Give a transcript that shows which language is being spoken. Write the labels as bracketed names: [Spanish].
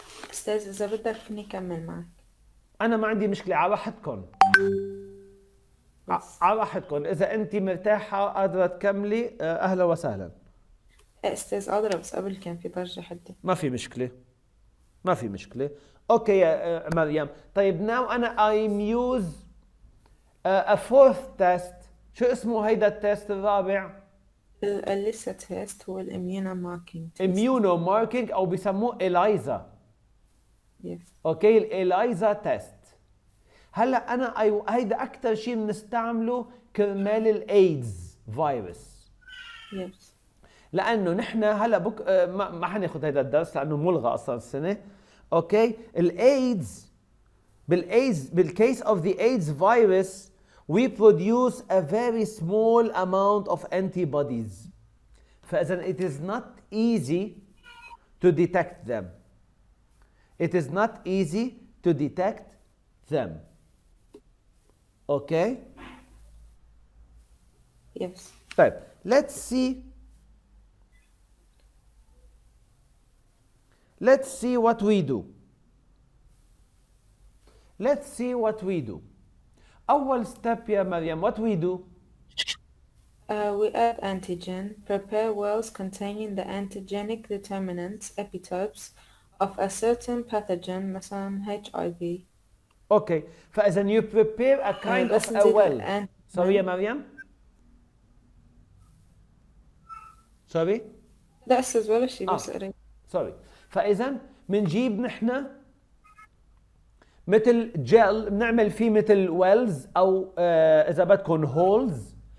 [Arabic] أستاذ إذا بدك فيني كمل معك. أنا ما عندي مشكلة، على راحتكم. على راحتكم، إذا أنت مرتاحة قادرة تكملي أهلا وسهلا. أستاذ قادرة، بس قبل كان في ضجة حدي. ما في مشكلة. ما في مشكلة. أوكي يا مريم. طيب [English] now [Arabic] أنا [English] I'm use a 4th test. [Arabic] شو اسمه هيدا التست الرابع؟ لسه تيست هو الاميونو ماركينج. [English] immuno marking [Arabic] أو بيسموه إلايزا. [English] Yes. [Arabic] اوكي الإلايزا تيست. هلا أنا هيدا أكثر شيء بنستعمله كرمال الإيدز فيروس. [English] Yes. [Arabic] لأنه نحن هلا ما حناخذ هيدا الدرس لأنه ملغى أصلا السنة. اوكي الإيدز [English] بالcase of the AIDS virus we produce a very small amount of antibodies. [Arabic] فإذا [English] it is not easy to detect them. It is not easy to detect them. Okay? Yes. [Arabic] طيب, [English] let's see what we do. Let's see what we do. [Arabic] أول [English] step [Arabic] يا مريم, [English] what we do? We add antigen, prepare wells containing the antigenic determinants, epitopes, of a certain pathogen, [Arabic] مثلا [English] HIV. Okay, [Arabic] فإذا [English] you prepare a kind [Arabic] بس [English] of a [Arabic] نزيد [English] well. [Arabic] الأنتيجين. [English] Sorry [Arabic] يا مريم? [English] Sorry? [Arabic] لا أستاذ ولا شيء بس قريب. [English] Sorry. [Arabic] فإذا بنجيب نحن مثل جل بنعمل فيه مثل ويلز أو إذا بدكم هولز.